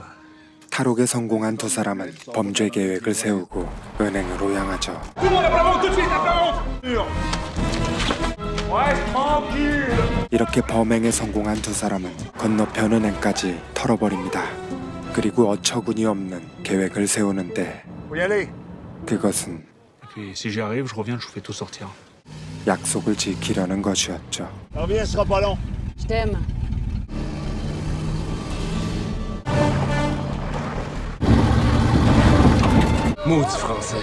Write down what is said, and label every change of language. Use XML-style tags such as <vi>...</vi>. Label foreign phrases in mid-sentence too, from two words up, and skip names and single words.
<ko>탈옥에 성공한 두 사람은 범죄 계획을 세우고 은행으로 향하죠. 이렇게 범행에 성공한 두 사람은 건너편 은행까지 털어버립니다. 그리고 어처구니 없는 계획을 세우는데 그것은</ko> <fr>Puis si j'y arrive, je reviens, je vous fais tout sortir.</fr> <ko>약속을 지키려는 것이었죠.</ko> <fr>Je t'aime. Maudit français.</fr>